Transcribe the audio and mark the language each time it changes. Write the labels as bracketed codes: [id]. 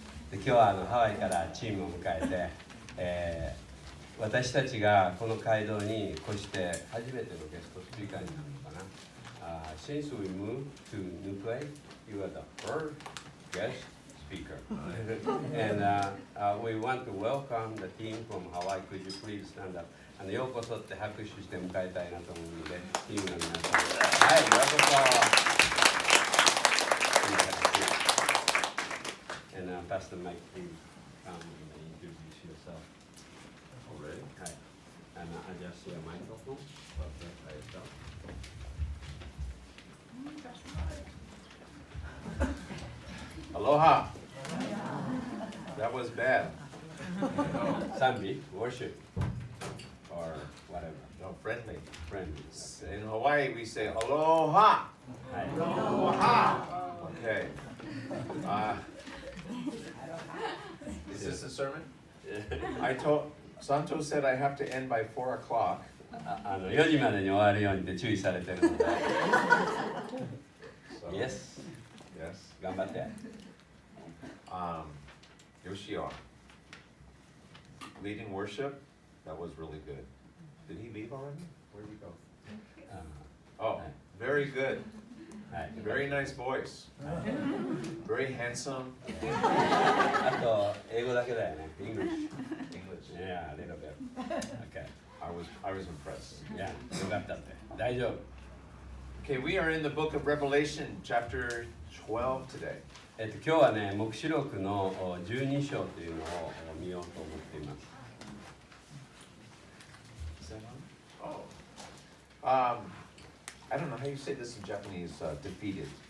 [ja] で今日はハワイからチームを迎えて、私たちがこの街道に越して初めてのゲストスピーカーになるのかな。 [en] Since we moved to new place, you are the first guest speaker. And we want to welcome the team from Hawaii. Could you please stand up? [ja] ようこそって拍手して迎えたいなと思うので、チームの皆さん、はい、ようこそ。 [en] And PastorMike, please come and introduce yourself. Already? Hi. And adjust your microphone. Okay, Aloha. That was bad. Sambi, worship, or whatever. No, friendly. Friendly. In Hawaii, we say aloha. Hi. Aloha. Okay. Is this a sermon? Santo said I have to end by 4 o'clock. [ja] 4時までに終わるようにって注意されてるので。 [en] So, Yes. Yes. [ja] 頑張って。 [en] Yoshio. Leading worship, that was really good. Did he leave already? Where did he go? Oh, very good. [ja] はい。 [en] Very nice voice. Very handsome. [ja] あと英語だけだよね。English. [en] English. Yeah, a little bit. Okay. I was impressed. [ja] Yeah, よかったって。大丈夫。 [en] Okay, we are in the book of Revelation, chapter 12 today. [ja] 今日はね、黙示録の12章というのを見ようと思っています。 [en] Is that on? Oh. I don't know how you say this in Japanese, defeated.